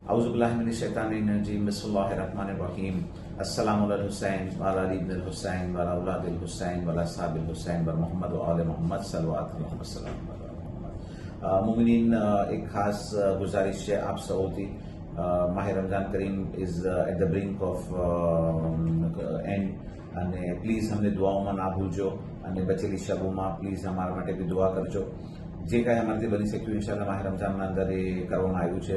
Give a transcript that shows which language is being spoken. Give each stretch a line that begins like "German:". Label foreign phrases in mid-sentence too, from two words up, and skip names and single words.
Arabic: أعوذ بالله من الشيطان الرجيم بسم الله الرحمن الرحيم السلام على الحسين وعلى علي بن الحسين وعلى أولاد الحسين وعلى أصحاب الحسين ومحمد وآل محمد صلى الله عليه وسلم.
Urdu: मुमिनीन, ایک خاص گزارش ہے آپ
Gujarati: સૌથી માહ રમઝાન કરીમ
English: is at the brink of end
Gujarati: અને પ્લીઝ અમને દુઆઓમાં ના ભૂલજો અને બચેલી શબોમાં પ્લીઝ અમારા માટે બી દુઆ કરજો। જે કાંઈ અમારાથી બની શક્યું ઇન્શાલ્લાહ માહ રમઝાનના અંદર એ કરવામાં આવ્યું છે।